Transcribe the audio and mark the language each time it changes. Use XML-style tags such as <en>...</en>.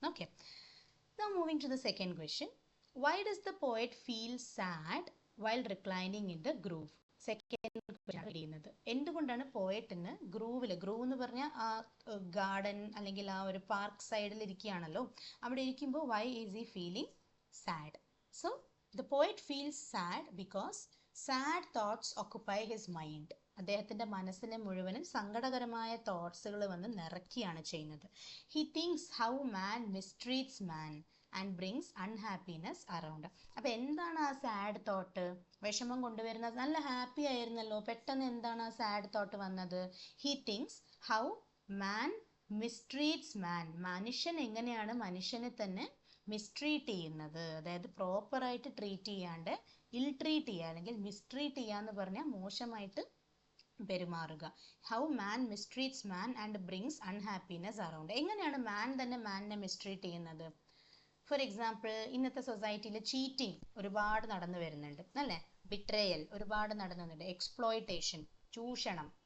<en>Okay, now moving to the second question. Why does the poet feel sad while reclining in the grove?</en> <ml>Second question ചെയ്യുന്നത്, എന്തുകൊണ്ടാണ് പോയറ്റിന് groove എന്ന് പറഞ്ഞാൽ ആ garden അല്ലെങ്കിൽ ആ ഒരു പാർക്ക് സൈഡിൽ ഇരിക്കുകയാണല്ലോ, അവിടെ ഇരിക്കുമ്പോൾ</ml> <en>Why is he feeling sad? So the poet feels sad because sad thoughts occupy his mind.</en> <ml>അദ്ദേഹത്തിൻ്റെ മനസ്സിനെ മുഴുവനും സങ്കടകരമായ തോട്ട്സുകൾ വന്ന് നിറയ്ക്കുകയാണ് ചെയ്യുന്നത്.</ml> <en>He thinks how man mistreats man and brings unhappiness around.</en> <ml>അപ്പോൾ എന്താണ് ആ സാഡ് തോട്ട്, വിഷമം കൊണ്ടുവരുന്നത്? നല്ല ഹാപ്പി ആയിരുന്നല്ലോ, പെട്ടെന്ന് എന്താണ് ആ സാഡ് തോട്ട് വന്നത്?</ml> <en>He thinks how man mistreats man.</en> <ml>മനുഷ്യൻ എങ്ങനെയാണ് മനുഷ്യനെ തന്നെ മിസ്ട്രീറ്റ് ചെയ്യുന്നത്, അതായത് പ്രോപ്പറായിട്ട് ട്രീറ്റ് ചെയ്യാണ്ട് ഇൽ ട്രീറ്റ് ചെയ്യുക, അല്ലെങ്കിൽ മിസ്ട്രീറ്റ് ചെയ്യുക എന്ന് പറഞ്ഞാൽ മോശമായിട്ട് പെരുമാറുക.</ml> <en>How man mistreats man and brings unhappiness around.</en> <ml>എങ്ങനെയാണ് മാൻ തന്നെ മാനിനെ മിസ്ട്രീറ്റ് ചെയ്യുന്നത്? ഫോർ എക്സാമ്പിൾ, ഇന്നത്തെ സൊസൈറ്റിയിൽ ചീറ്റിംഗ് ഒരുപാട് നടന്നു വരുന്നുണ്ട് അല്ലേ, ബിട്രയൽ ഒരുപാട് നടന്നുണ്ട്, എക്സ്പ്ലോയിറ്റേഷൻ, ചൂഷണം.</ml>